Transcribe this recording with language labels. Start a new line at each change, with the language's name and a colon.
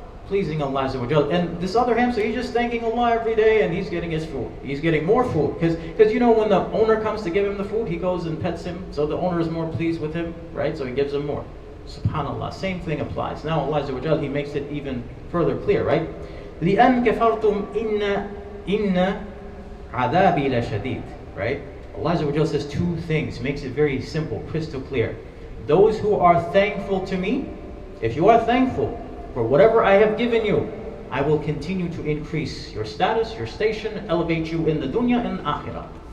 English: Pleasing Allah Azza wa Jal. And this other hamster, he's just thanking Allah every day, and he's getting his food. He's getting more food. Because you know, when the owner comes to give him the food, he goes and pets him. So the owner is more pleased with him, right? So he gives him more. SubhanAllah, same thing applies. Now Allah Azza wa Jal, He makes it even further clear, right?
Arabic: لِأَنْ كَفَرْتُمْ إِنَّ عَذَابِي لَشَدِيدٌ, right?
English: Allah Azza wa Jal says two things, makes it very simple, crystal clear. Those who are thankful to me, if you are thankful for whatever I have given you, I will continue to increase your status, your station, elevate you in the dunya and akhirah.